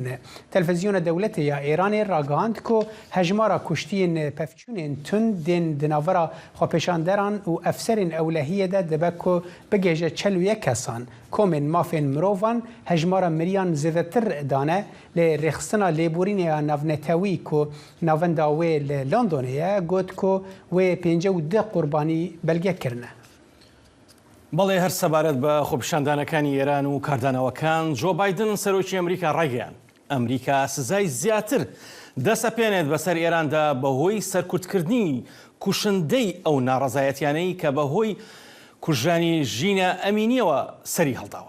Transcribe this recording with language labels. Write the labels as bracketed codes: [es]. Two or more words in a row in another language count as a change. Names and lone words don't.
[ku] Televizyona dewletê ya Îranê ragihand ku hejmara kuştiyên pevçûnên tund tên di navbera xwepêşanderan û efserên ewlehiyê de dibe ku bigêje 41 kesan. Komên mafên mirovan hejmara miriyan zêdetir dane lê rêxistina lêborînê navnetewî ku navenda wê li Londonê ye got ku wê 52 qurbanî belge kirine. [ckb] بەڵێ هەر سەبارەت بە خۆپیشاندانەکانی ئێران و کاردانەوەکان جۆ بایدن سەرۆکی ئەمریکا ڕایگەیان ئەمریکا سزای زیاتر دەسەپێنێت بەسەر ئێراندا بەهۆی سەرکوتکردنی کوشندەی ئەو ناڕەزایەتیانەی کە بەهۆی کوژانی ژینە ئەمینیەوە سەری هەڵداوە.